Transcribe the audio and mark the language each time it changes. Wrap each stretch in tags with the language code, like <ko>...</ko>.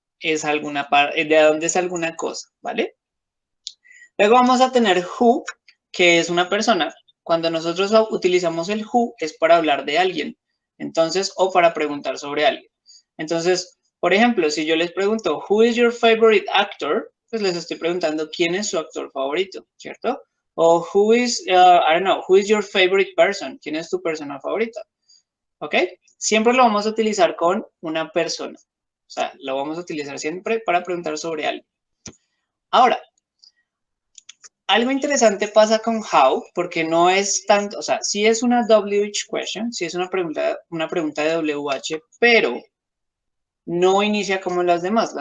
<es>es alguna parte, de dónde es alguna cosa, ¿vale? Luego vamos a tener who, que es una persona. Cuando nosotros utilizamos el who es para hablar de alguien, entonces, o para preguntar sobre alguien. Entonces, por ejemplo, si yo les pregunto, who is your favorite actor? Pues les estoy preguntando quién es su actor favorito, ¿cierto?</es> <en>O who is, I don't know, who is your favorite person?</en> <es>¿Quién es tu persona favorita? ¿Ok? Siempre lo vamos a utilizar con una persona. O sea, lo vamos a utilizar siempre para preguntar sobre alguien. Ahora, algo interesante pasa con how, porque no es tanto, o sea, sí es una WH question, sí es una pregunta de WH, pero no inicia como las demás.</es>